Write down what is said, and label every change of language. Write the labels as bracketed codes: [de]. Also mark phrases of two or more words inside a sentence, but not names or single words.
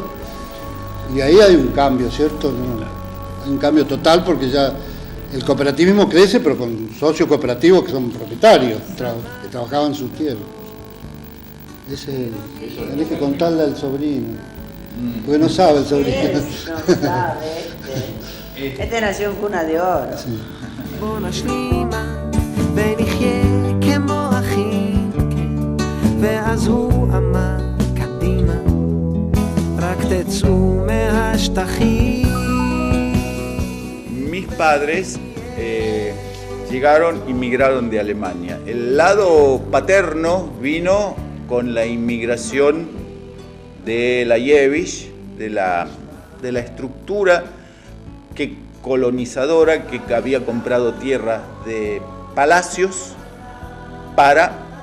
[es] Y ahí hay un cambio, ¿cierto? Hay un cambio total porque ya el cooperativismo crece, pero con socios cooperativos que son propietarios, que trabajaban sus tierras. Tenés que contarle al sobrino, porque no sabe el sobrino. No sabe, este nació en cuna de oro. Sí. [he] ונחיה כמו אחים, ואז הוא אמר קדימה, רק תצאו מהשטחים. [es] Mis padres inmigraron de Alemania. El lado paterno vino con la inmigración de la Jewish, de la estructura colonizadora que había comprado tierras de palacios para